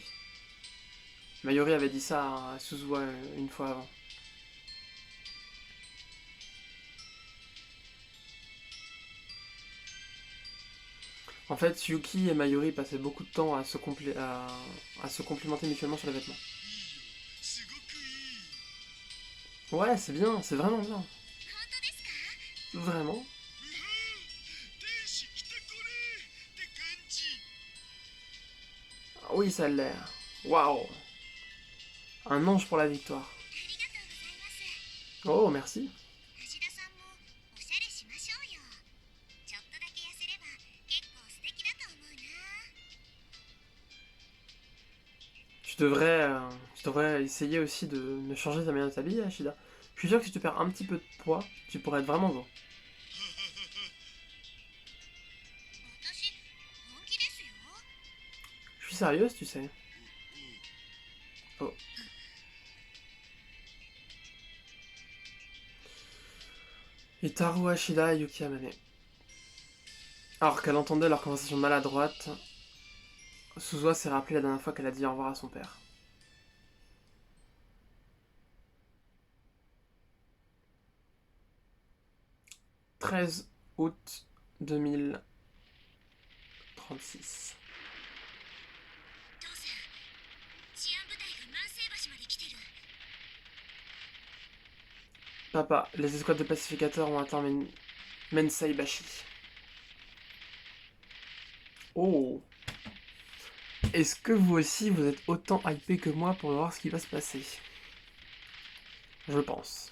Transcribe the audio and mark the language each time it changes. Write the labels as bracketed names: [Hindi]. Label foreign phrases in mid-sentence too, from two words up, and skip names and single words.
[French] Mayuri avait dit ça à Suzuha une fois avant. En fait, Yuki et Mayuri passaient beaucoup de temps à se complimenter mutuellement sur les vêtements. [Japanese] すごくいい。 [French] Ouais, c'est bien, c'est vraiment bien. [Japanese] 本当ですか？ [French] Vraiment. [Japanese] うわー天使来たこれって感じ。 [French] Ah oui, ça a l'air. Waouh. Un ange pour la victoire. [Japanese] ありがとうございます。 [French] Oh, merci. [Japanese] 橋田さんもおしゃれしましょうよ。ちょっとだけ痩せれば結構素敵だと思うな。 [French] Tu devrais essayer aussi de changer ta manière de t'habiller, Ashida. Je suis sûr que si tu perds un petit peu de poids, tu pourrais être vraiment beau. [Japanese] 私、本気ですよ。 [French] Je suis sérieuse, tu sais. Oh. Hitaru Ashida et Yuki Amane. Alors qu'elle entendait leur conversation maladroite, Suzuha s'est rappelé la dernière fois qu'elle a dit au revoir à son père. « 13 août 2036. [Japanese] 父さん、治安部隊が万世橋まで来てる。 [French] Papa, les escouades de pacificateurs ont atteint Menseibashi. Oh. Est-ce que vous aussi, vous êtes autant hypé que moi pour voir ce qui va se passer? Je pense.